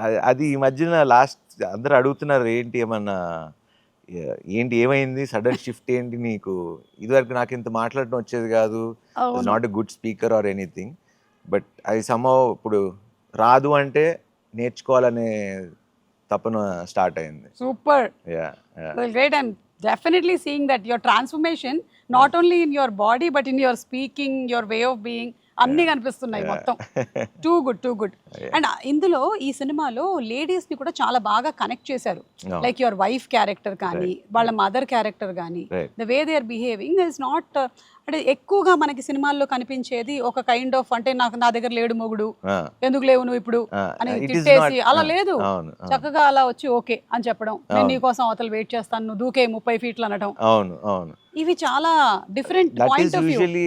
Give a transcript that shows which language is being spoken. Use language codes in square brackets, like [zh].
[te] అది ఈ మధ్యన లాస్ట్ అందరూ అడుగుతున్నారు ఏంటి ఏమన్నా ఏంటి ఏమైంది సడన్ షిఫ్ట్ ఏంటి నీకు, ఇదివరకు నాకు ఇంత మాట్లాడడం వచ్చేది కాదు, [en] not a good speaker or anything, [te] but అది somehow ఇప్పుడు రాదు అంటే నేర్చుకోవాలనే తపన స్టార్ట్ అయింది. [en] super, yeah great, and definitely seeing that your transformation not only in your body but in your speaking, your way of being, [te] అన్నీ కనిపిస్తున్నాయి మొత్తం. [en] Too good. [te] అండ్ ఇందులో ఈ సినిమాలో లేడీస్ ని కూడా చాలా బాగా కనెక్ట్ చేశారు, లైక్ యువర్ వైఫ్ క్యారెక్టర్ కానీ వాళ్ళ మదర్ క్యారెక్టర్ కానీ, [en] the way they are behaving is not, [te] అంటే ఎక్కువగా మనకి సినిమాల్లో కనిపించేది ఒక కైండ్ ఆఫ్, అంటే నా దగ్గర లేడు మొగుడు, ఎందుకు లేవు నువ్వు ఇప్పుడు అని తిట్టేసి అలా లేదు, చక్కగా అలా వచ్చి ఓకే అని చెప్పడం, నేను నీకోసం అవతల వెయిట్ చేస్తాను, నువ్వు దూకే 30 ఫీట్లు అనడం, ఇవి చాలా డిఫరెంట్ పాయింట్ ఆఫ్ వ్యూ.